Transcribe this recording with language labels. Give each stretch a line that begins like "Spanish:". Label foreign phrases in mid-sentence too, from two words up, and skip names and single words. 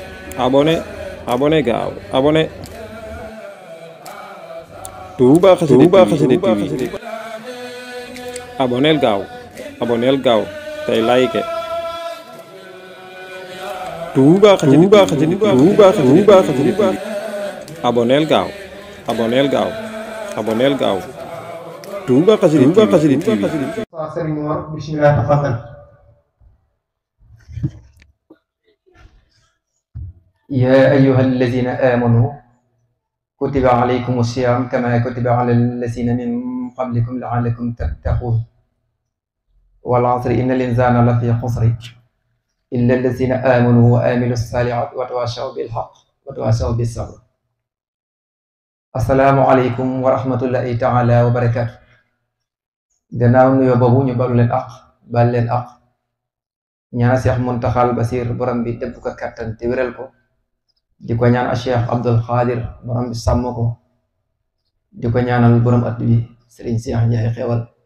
French: abonné abonné
Wolof: gaaw abonné Touba Xassida TV abonneel gaaw tey like Touba Xassida TV abonneel gaaw Touba Xassida TV Sëriñ Mor
Arabic: بسم الله تفضل. يا أيها الذين آمنوا كتب عليكم الصيام كما كتب على الذين من قبلكم لعلكم تتقون والعصر إن الإنسان لفي خسر إلا الذين آمنوا وآمنوا الصالحات وتواصوا بالحق وتواصوا بالصبر. السلام عليكم ورحمة الله تعالى وبركاته.
Wolof: gannaaw nuyoo boobu ñu balu leen bal leen ñaan Cheikh Muntaxal Basir borom bi dëbb ko kattan te wéral ko di ko ñaan Cheikh Abdul Xaadir borom bi sàmm ko di ko ñaanal borom at bi Serigne Cheikh Ndiaye xewal